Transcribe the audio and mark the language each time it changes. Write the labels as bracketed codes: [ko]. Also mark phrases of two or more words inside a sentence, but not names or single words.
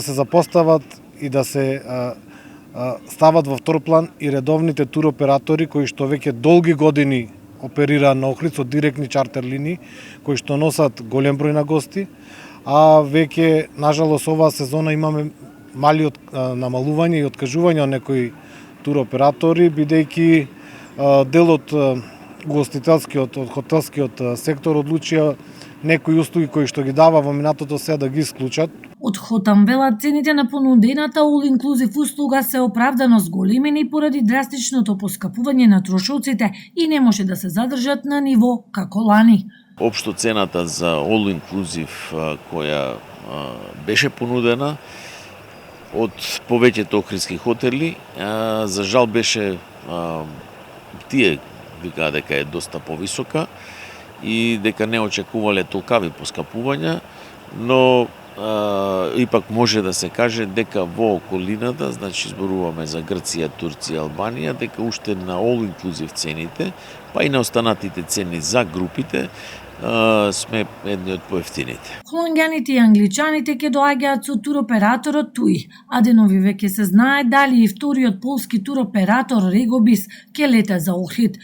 [mk] се запостават и да се стават во втор план и редовните туроператори кои што веќе долги години оперира на Охрид со директни чартер линии, кои што носат голем број на гости, а веќе, нажалост, оваа сезона имаме мали намалување и откажување од некои туроператори, бидејќи дел од угостителскиот, од хотелскиот сектор одлучија некои услуги кои што ги дава во минатото се да ги исклучат. Од Хотамбела цените на понудената all-inclusive услуга се оправдано зголемени поради драстичното поскапување на трошоците и не може да се задржат на ниво како лани. Општо цената за all-inclusive која беше понудена од повеќето охридски хотели, за жал беше тие викаа дека е доста повисока и дека не очекувале толкави поскапувања, но ипак може да се каже дека во околината, значи зборуваме за Грција, Турција, Албанија, дека уште на [en] all inclusive [mk] цените, па и на останатите цени за групите, сме едни од поевтините. Холонѓаните и англичаните ќе доаѓаат со туроператорот TUI, а денови веќе се знае дали и вториот полски туроператор Регобис ќе лета за Охрид.